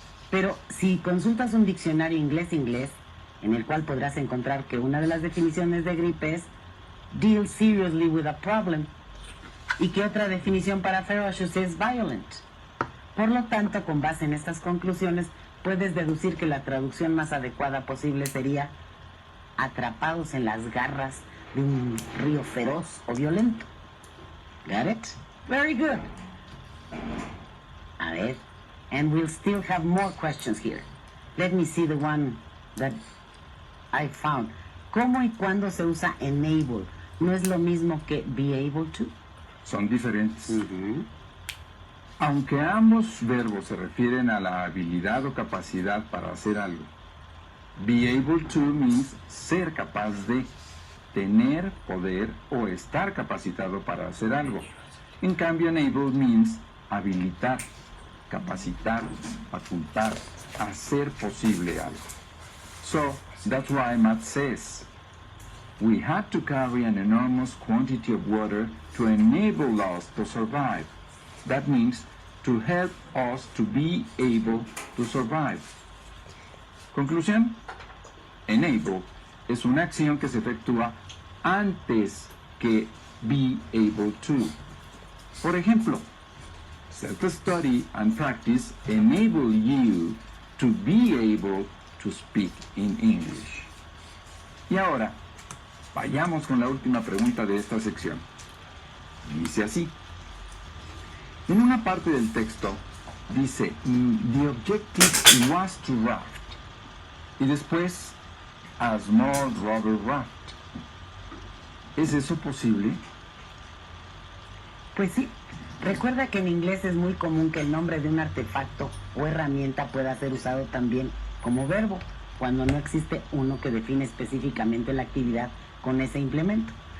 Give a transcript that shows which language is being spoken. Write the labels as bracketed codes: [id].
[es] Pero si consultas un diccionario inglés-inglés, en el cual podrás encontrar que una de las definiciones de grip es [en] deal seriously with a problem, [es] y que otra definición para ferocious es violent. Por lo tanto, con base en estas conclusiones, puedes deducir que la traducción más adecuada posible sería atrapados en las garras de un río feroz o violento. [en] Got it? Very good. [es] A ver, [en] and we'll still have more questions here. Let me see the one that I found. [es] ¿Cómo y cuándo se usa enable? ¿No es lo mismo que be able to? Son diferentes. Aunque ambos verbos se refieren a la habilidad o capacidad para hacer algo, [en] be able to means [es] ser capaz de, tener, poder o estar capacitado para hacer algo. En cambio, [en] enable means [es] habilitar, capacitar, facultar, hacer posible algo. [en] So, that's why Matt says, we had to carry an enormous quantity of water to enable us to survive. That means to help us to be able to survive. [es] Conclusión, enable es una acción que se efectúa antes que be able to. Por ejemplo, [en] self-study and practice enable you to be able to speak in English. [es] Y ahora, vayamos con la última pregunta de esta sección. Dice así. En una parte del texto dice, [en] the objective was to raft. [es] Y después, [en] a small rubber raft. [es] ¿Es eso posible? Pues sí. Recuerda que en inglés es muy común que el nombre de un artefacto o herramienta pueda ser usado también como verbo, cuando no existe uno que define específicamente la actividad con ese implemento.